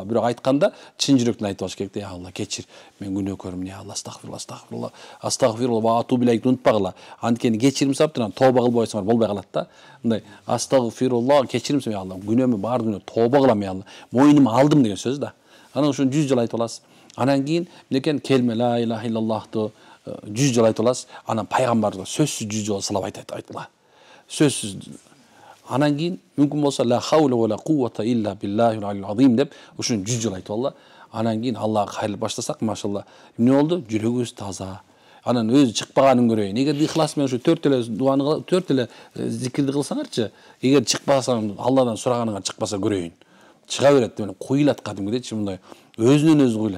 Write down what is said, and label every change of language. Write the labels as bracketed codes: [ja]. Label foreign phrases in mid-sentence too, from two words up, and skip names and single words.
[ky] Бирок айтканда чын жүрөктөн айтып алыш керек да. Я Алла, кечир, мен күнөөкөрмүн, я Алла, астагфирулла. [ar] أستغفر الله وأتوب إليك [ky] унутпагыла. Анткени кечирим сурап турган тооба кылбай койсоңор болбой калат да. Мындай астагфирулла, кечирим сурап, я Алла, күнөөмө бар күнөө тооба кылам, я Алла. Мойнума алдым деген сөз да. Анан ошону 100 жолу айтып аласыз. Анан кийин мынекен келме [ar] لا إله إلا الله [ky] 100 жолу айтып аласыз. Анан пайгамбарга сөзсүз 100 жолу салап айтыла. Сөзсүз. Анан кийин мүмкүн болсо [ar] لا حول ولا قوة إلا بالله العلي العظيم [ky] деп ушуну 100 жолу айтып алла. Анан кийин Аллага кайрылып баштасак, машалла, эмне болду? Жүрөгүбүз таза. Анан өзү чыкпаганын көрөйүн. Эгер ихлас менен ушу 4 эле дуаны, 4 эле зикирди кылсаңарчы, эгер чыкпасаң, Алладан сураганыңар чыкпаса көрөйүн. Чыга берет деп куйлат кадимгидечи, мындай өзүнөн өзү куйлат.